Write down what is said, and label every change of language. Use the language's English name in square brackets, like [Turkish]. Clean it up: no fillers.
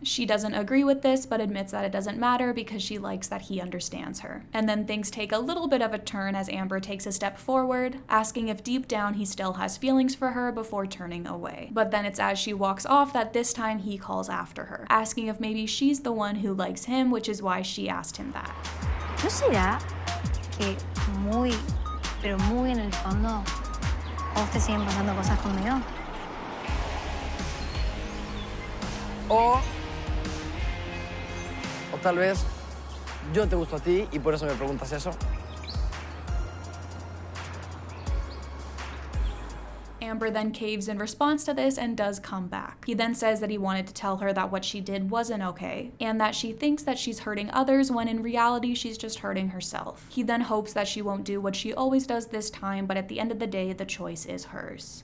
[English] She doesn't agree with this, but admits that it doesn't matter because she likes that he understands her. And then things take a little bit of a turn as Ámbar takes a step forward, asking if deep down he still has feelings for her before turning away. But then it's as she walks off that this time he calls after her, asking if maybe she's the one who likes him, which is why she asked him that. [Spanish] ¿No será que muy, pero muy en el fondo, a vos te siguen pasando cosas conmigo? O tal vez yo te gusto a ti y por eso me preguntas eso. [English] Ámbar then caves in response to this and does come back. He then says that he wanted to tell her that what she did wasn't okay, and that she thinks that she's hurting others when in reality she's just hurting herself. He then hopes that she won't do what she always does this time, but at the end of the day, the choice is hers.